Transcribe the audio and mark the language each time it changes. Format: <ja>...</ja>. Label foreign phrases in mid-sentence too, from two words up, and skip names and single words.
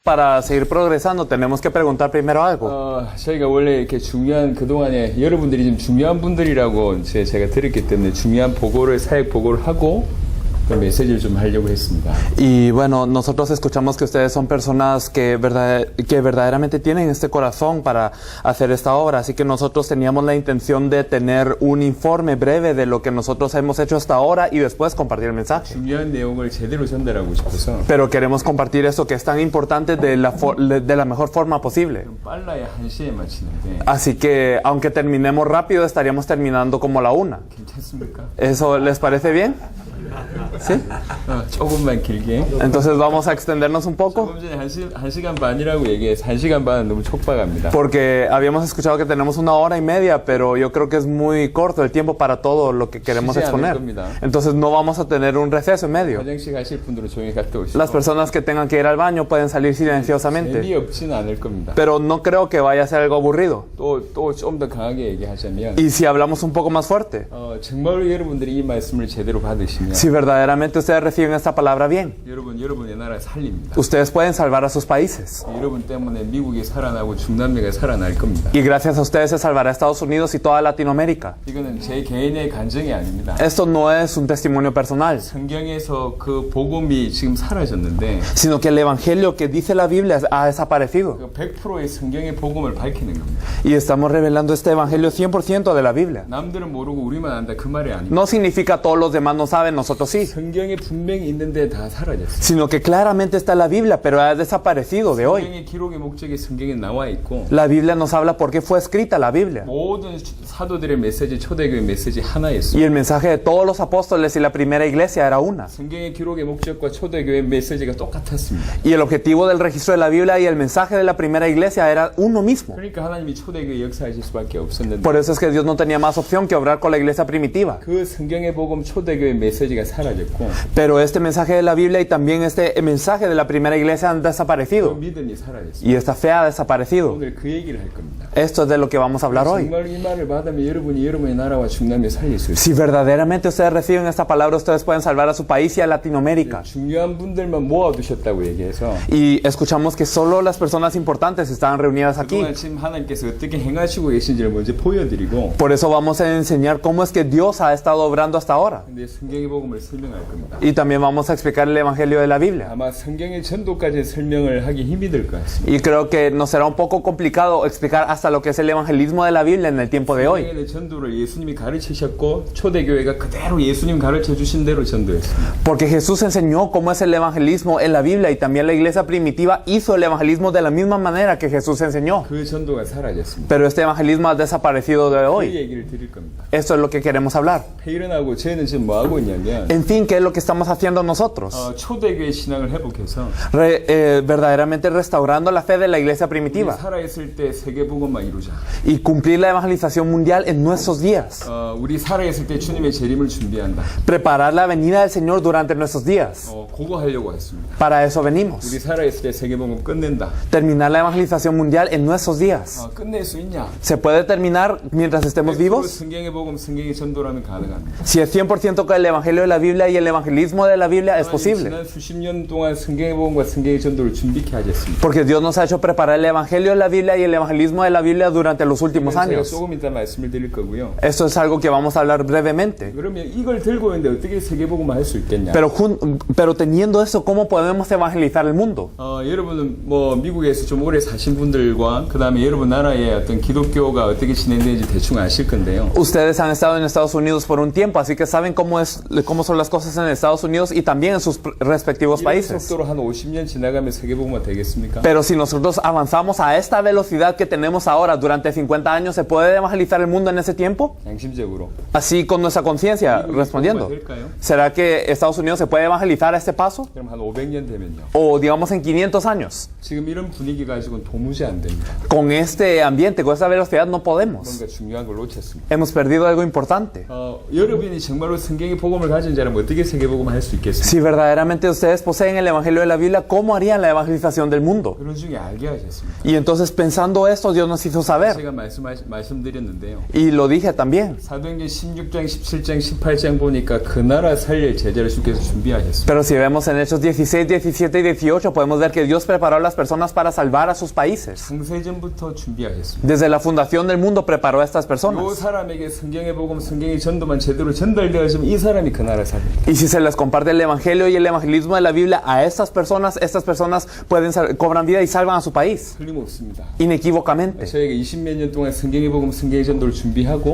<es>para seguir progresando tenemos que preguntar primero algo.</es> <ko>저희가 원래 이렇게 중요한 그동안에 여러분들이 좀 중요한 분들이라고 제가 들었기 때문에 중요한 보고를 사역 보고를 하고 그 메시지를 좀 하려고 했습니다.</ko> <es>Y bueno, nosotros escuchamos que ustedes son personas que verdaderamente tienen este corazón para hacer esta obra, así que nosotros teníamos la intención de tener un informe breve de lo que nosotros hemos hecho hasta ahora y después compartir el mensaje.</es> <ko>중요한 내용을 제대로 전달하고 싶어서</ko> <es>Pero queremos compartir esto que es tan importante de la mejor forma posible.</es> <ko>빨라야 1시에 마치는데</ko> <es>Así que aunque terminemos rápido, estaríamos terminando como la 1.</es> <ko>괜찮습니까?</ko> <es>¿Eso les parece bien? ¿Sí?</es> <ko>조금만 길게.</ko> <es>Entonces vamos a extendernos un poco.</es> <ko>조금 전에 1시간 반이라고 얘기해서 1시간 반은 너무 촉박합니다.</ko> <es>Porque habíamos escuchado que tenemos 1 hora y media, pero yo creo que es muy corto el tiempo para todo lo que queremos exponer. Entonces no vamos a tener un receso en medio.</es> <ko>화장실 가실 분들은 조용히 갔다 오시고.</ko> <es>Las personas que tengan que ir al baño pueden salir silenciosamente.</es> <ko>재미없지는 않을 겁니다.</ko> <es>Pero no creo que vaya a ser algo aburrido.</es> <ko>또 좀 더 강하게 얘기하자면</ko> <es>Y si hablamos un poco más fuerte,</es> <ko>정말로 여러분들이 이 말씀을 제대로 받으시면</ko> <es>si verdaderamente ustedes reciben esta palabra bien,</es> <ko>여러분의 나라 살립니다.</ko> <es>ustedes pueden salvar a sus países.</es> <ko>여러분 때문에 미국이 살아나고 중남미가 살아날 겁니다.</ko> <es>Y gracias a ustedes se salvará Estados Unidos y toda Latinoamérica.</es> <ko>이거는 제 개인의 간증이 아닙니다.</ko> <es>Esto no es un testimonio personal,</es> <ko>성경에서 그 복음이 지금 사라졌는데</ko> <es>sino que el evangelio que dice la Biblia ha desaparecido.</es> <ko>그 100%의 성경의 복음을 밝히는 겁니다.</ko> <es>Y estamos revelando este evangelio 100% de la Biblia.</es> <ko>남들은 모르고 우리만 안다 그 말이 아닙니다.</ko> <es>No significa todos los demás no saben, nosotros sí.</es> <ko>성경에 분명히 있는데 다 사라졌어요.</ko> <es>Sino que claramente está en la Biblia, pero ha desaparecido de hoy.</es> <ko>성경의 기록의 목적이 성경에 나와 있고</ko> <es>La Biblia nos habla por qué fue escrita la Biblia.</es> <ko>모든 사도들의 메시지, 초대교회 메시지 하나였어요.</ko> <es>Y el mensaje de todos los apóstoles y la primera iglesia era una.</es> <ko>성경의 기록의 목적과 초대교회 메시지가 똑같았습니다.</ko> <es>Y el objetivo del registro de la Biblia y el mensaje de la primera iglesia era uno mismo.</es> <ko>그러니까 하나님이 초대교회 역사하실 수밖에 없었는데</ko> <es>Por eso es que Dios no tenía más opción que obrar con la iglesia primitiva.</es> <ko>그 성경의 복음 초대교회 메시지가 사라졌고</ko> <es>Pero este mensaje de la Biblia y también este mensaje de la primera iglesia han</es> <ko>그</ko> <es>desaparecido.</es> <ko>믿음이 사라졌어요.</ko> <es>Y esta fe ha desaparecido.</es> <ko>오늘 그 얘기를 할 겁니다.</ko> <es>Esto es de lo que vamos a hablar hoy.</es> <ko>정말 이 말을 받으면 여러분이 여러분의 나라와 중남미 살릴 수 있어요.</ko> <es>Si verdaderamente ustedes reciben esta palabra, ustedes pueden salvar a su país y a Latinoamérica.</es> <ko>중요한 분들만 모아두셨다고 얘기해서</ko> <es>Y escuchamos que solo las personas importantes estaban reunidas aquí.</es> <ko>그동안 지금 하나님께서 어떻게 행하시고 계신지를 먼저 보여드리고</ko> <es>Por eso vamos a enseñar cómo es que Dios ha estado obrando hasta ahora.</es> <ko>근데 성경의 복음을 설명할 겁니다.</ko> <es>Y también vamos a explicar el Evangelio de la Biblia.</es> <ko>아마 성경의 전도까지 설명을 하기 힘이 들 것 같습니다.</ko> <es>Y creo que nos será un poco complicado explicar hasta lo que es el evangelismo de la Biblia en el tiempo de hoy.</es> <ko>성경의 전도를 예수님이 가르치셨고 초대교회가 그대로 예수님 가르쳐 주신 대로 전도했습니다.</ko> <es>Porque Jesús enseñó cómo es el evangelismo en la Biblia y también la iglesia primitiva hizo el evangelismo de la misma manera que Jesús enseñó.</es> <ko>그 전도가 사라졌습니다.</ko> <es>Pero este evangelismo ha desaparecido de</es> <ko>그</ko> <es>hoy.</es> <ko>얘기를 드릴 겁니다.</ko> <es>Esto es lo que queremos hablar.</es> <ko>페이런하고 저희는 지금 뭐 하고 있냐면</ko> <es>En fin, ¿qué es lo que estamos haciendo nosotros?</es> <ko>초대교회 신앙을 회복해서</ko> <es>Verdaderamente restaurando la fe de la iglesia</es> <ko>우리</ko> <es>primitiva</es> <ko>살아있을 때 세계복음만 이루자.</ko> <es>y cumplir la evangelización mundial en nuestros días.</es> <ko>우리 살아있을 때 주님의 재림을 준비한다.</ko> <es>Preparar la venida del Señor durante nuestros días.</es> <ko>그거 하려고 했습니다.</ko> <es>Para eso venimos.</es> <ko>우리 살아있을 때 세계복음 끝낸다.</ko> <es>Terminar la evangelización mundial en nuestros días.</es> <ko>끝낼 수 있냐?</ko> <es>¿Se puede terminar mientras estemos vivos?</es> <ko>성경의 복음, 성경의 전도라면 가능합니다.</ko> <es>Si es 100% con el evangelio de la Biblia y el evangelismo de la Biblia es posible.</es> <ko>지난 수십 년 동안 성경의 복음과 성경의 전도를 준비케 하셨습니다.</ko> <es>Porque Dios nos ha hecho preparar el evangelio de la Biblia y el evangelismo de la Biblia durante los últimos</es> <ko>제가</ko> <es>años.</es> <ko>조금 이따 말씀을 드릴 거고요.</ko> <es>Esto es algo que vamos a hablar brevemente.</es> <ko>그러면 이걸 들고 있는데 어떻게 세계복음을 할 수 있겠냐?</ko> <es>Pero teniendo eso, ¿cómo podemos evangelizar el mundo?</es> <ko>여러분은 뭐 미국에서 좀 오래 사신 분들과 그 다음에 여러분 나라의 어떤 기독교가 어떻게 진행되는지 대충 아실 건데요.</ko> <es>Ustedes han estado en Estados Unidos por un tiempo, así que saben cómo son las cosas en Estados Unidos y también en sus respectivos</es> <ko>이런</ko> <es>países.</es> <ko>속도로 한 50년 지나가면 세계복음화 되겠습니까?</ko> <es>Pero si nosotros avanzamos a esta velocidad que tenemos ahora durante 50 años, ¿se puede evangelizar el mundo en ese tiempo?</es> <ko>양심적으로.</ko> <es>Así con nuestra conciencia, respondiendo. ¿Será que Estados Unidos se puede evangelizar a este paso?</es> <ko>그럼 한 500년 되면요.</ko> <es>O digamos en 500 años.</es> <ko>지금 이런 분위기 가지고는 도무지 안 됩니다.</ko> <es>Con este ambiente, con esta velocidad no podemos.</es> <ko>뭔가 중요한 걸 놓쳤습니다.</ko> <es>Hemos perdido algo importante.</es> <ko>여러분이 정말로 성경의 복음을 가진 자라면 어떻게 세계복음을 할 수 있겠습니까?</ko> <es>Si verdaderamente ustedes poseen el Evangelio de la Biblia, ¿cómo harían la evangelización del mundo?</es> <ko>그런 중에 알게 하셨습니다.</ko> <es>Y entonces pensando esto, Dios nos hizo saber.</es> <ko>제가 말씀드렸는데요.</ko> <es>Y lo dije también.</es> <ko>사도행전 16장, 17장, 18장 보니까 그 나라 살릴 제자를 주께서 준비하셨습니다.</ko> <es>Pero si vemos en Hechos 16, 17 y 18, podemos ver que Dios preparó a las personas para salvar a sus países.</es> <ko>창세전부터 준비하셨습니다.</ko> <es>Desde la fundación del mundo preparó a estas</es> <ko>이</ko> <es>personas.</es> <ko>사람에게 성경의 복음, 성경의 전도만 제대로 전달되어지면 이 사람이 그 나라 살립니다.</ko> <es>Y si se les comparte el Evangelio y el evangelismo de la Biblia a estas personas pueden cobran vida y salvan a su país.</es> <ko>틀림없습니다.</ko> <es>Inequívocamente.</es> <ko>저희가 20몇 년 동안 성경의 복음, 성경의 전도를 준비하고</ko>